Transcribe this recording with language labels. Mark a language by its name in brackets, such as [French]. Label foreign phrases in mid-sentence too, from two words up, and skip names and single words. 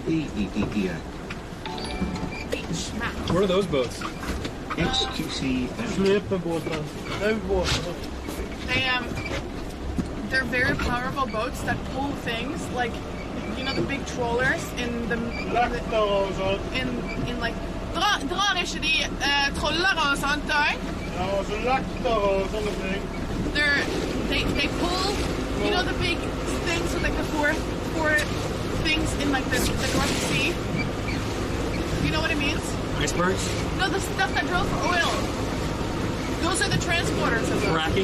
[English] What are those boats? They're very powerful boats that pull things like, you know, the big trawlers in the in like [Norwegian] drar ikke de troller og sånt der? Ja, altså lekter og sånne ting. [English] They pull, you know, the big things with like the four things in like the North Sea. You know what it means? Icebergs? No, the stuff that drill for oil. Those are the transporters of them. Fracking?